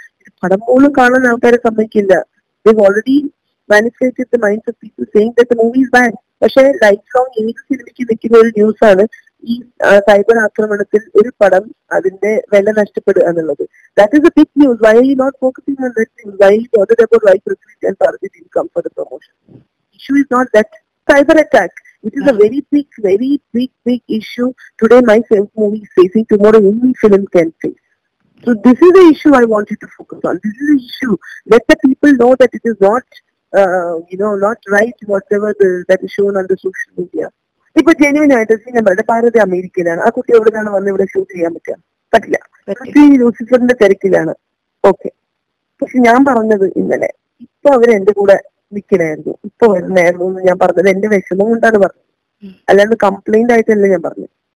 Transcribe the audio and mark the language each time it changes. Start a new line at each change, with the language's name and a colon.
Malayalam: ഇത് പടം പോലും കാണാൻ ആൾക്കാരെ സമ്മതിക്കില്ല.
English: Already manipulated the minds of people saying that the movie is bad.
Malayalam: പക്ഷെ ലൈഫ് ലോങ് ഏത് സിനിമയ്ക്ക് നിൽക്കുന്ന ഒരു ന്യൂസാണ് ഈ സൈബർ ആക്രമണത്തിൽ ഒരു പടം അതിന്റെ വില നഷ്ടപ്പെടുക എന്നുള്ളത്.
English: That is a big news. Why are you not focusing on that news? Why are you bothered about why Prithvi and Parvati didn't come for the promotion? Issue is not that cyber attack. It is a very big issue. Today my movie is facing, tomorrow any film can face. So this is the issue I want you to focus on. This is the issue. Let the people know that it is not not right whatever that is shown on the social media.
Malayalam: ഇപ്പൊ genuine ആയിട്ട് സിനിമയുടെ പാർവതി അമേരിക്കയിലാണ്. ആ കുട്ടി എവിടെയാണ് വന്ന് ഇവിടെ shoot ചെയ്യാൻ പറ്റില്ല. ലൂസിഫറിന്റെ തിരക്കിലാണ്. ഓക്കെ. പക്ഷെ ഞാൻ പറഞ്ഞത് ഇന്നലെ, ഇപ്പൊ അവർ എന്റെ കൂടെ നിൽക്കണായിരുന്നു, ഇപ്പൊ വരുന്നായിരുന്നു എന്ന് ഞാൻ പറഞ്ഞത് എന്റെ വിഷമം കൊണ്ടാണ് പറഞ്ഞത്, അല്ലാണ്ട് കംപ്ലൈന്റ് ആയിട്ടല്ല ഞാൻ പറഞ്ഞത്.